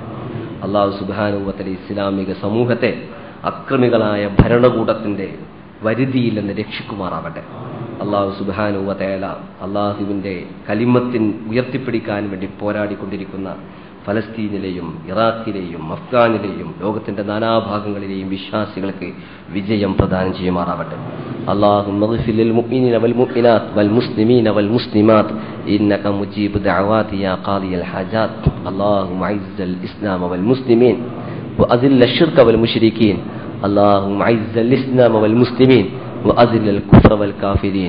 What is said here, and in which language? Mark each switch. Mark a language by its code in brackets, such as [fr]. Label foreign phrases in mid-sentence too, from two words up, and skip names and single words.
[ar] الله سبحانه وتعالى [ml] ഇസ്ലാമിക സമൂഹത്തെ അക്രമികളായ ഭരണകൂടത്തിന്റെ വരുതിയിൽ നിന്ന് രക്ഷിക്കുമാറാവട്ടെ. [ar] الله سبحانه وتعالى [ml] അള്ളാഹുവിൻ്റെ കലിമത്തിൻ ഉയർത്തിപ്പിടിക്കാൻ വേണ്ടി പോരാടിക്കൊണ്ടിരിക്കുന്ന ഫലസ്തീനിലെയും ഇറാഖിലെയും അഫ്ഗാനിലെയും ലോകത്തിന്റെ നാനാഭാഗങ്ങളിലെയും വിശ്വാസികൾക്ക് വിജയം പ്രദാനം ചെയ്യുമാറാവട്ടെ. [ar] اللهم اغفر للمؤمنين والمؤمنات والمسلمين والمسلمات إنك مجيب دعوات يا قاضي الحاجات. اللهم أعز الإسلام والمسلمين وأذل الشرك والمشركين. اللهم أعز الإسلام والمسلمين وأذل الكفر والكافرين.